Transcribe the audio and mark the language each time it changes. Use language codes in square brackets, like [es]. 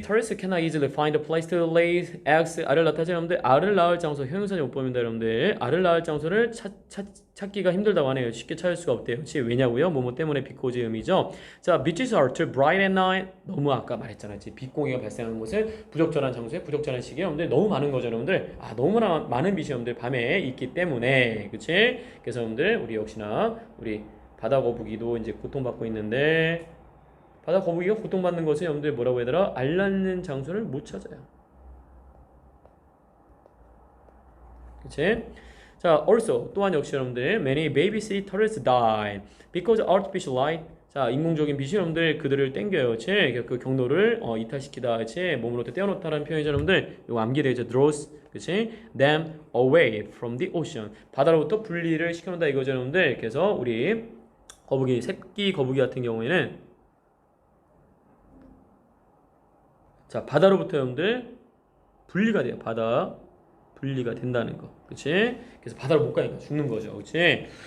[en] Turtles cannot easily find a place to lay eggs. [ko] 알을 낳다죠, 여러분들. 알을 낳을 장소 형용사는 못 봅니다, 여러분들. 알을 낳을 장소를 찾기가 힘들다고 하네요. 쉽게 찾을 수가 없대요. 그렇지? 왜냐고요? 뭐뭐 때문에 because 의미죠. [en] 자, beaches are too bright at night. [ko] 너무 아까 말했잖아. 빛공해가 발생하는 곳은 부적절한 장소에 부적절한 시기에 여러분들 너무 많은 거죠, 여러분들. 너무나 많은 빛이 여러분들 밤에 있기 때문에, 그렇지? 그래서 여러분들 우리 역시나 우리 바다 거북이도 이제 고통받고 있는데 바다 거북이가 고통받는 것은 여러분들 뭐라고 해야 되나? 알 낳는 장소를 못 찾아요. 그치? [en] 자, also [ko] 또한 역시 여러분들 [en] many baby sea turtles die because artificial light. [ko] 자, 인공적인 빛이 여러분들 그들을 땡겨요. 그치? 그 경로를 이탈시키다. 그치? 몸으로 떼어놓다라는 표현이죠, 여러분들. 이거 암기되죠. draws. 그치? [en] them away from the ocean. [ko] 바다로부터 분리를 시켜놓는다 이거죠, 여러분들. 그래서 우리 거북이, 새끼 거북이 같은 경우에는 자, 바다로부터 여러분들 분리가 돼요. 바다 분리가 된다는 거. 그치? 그래서 바다로 못 가니까 죽는 거죠. 그치?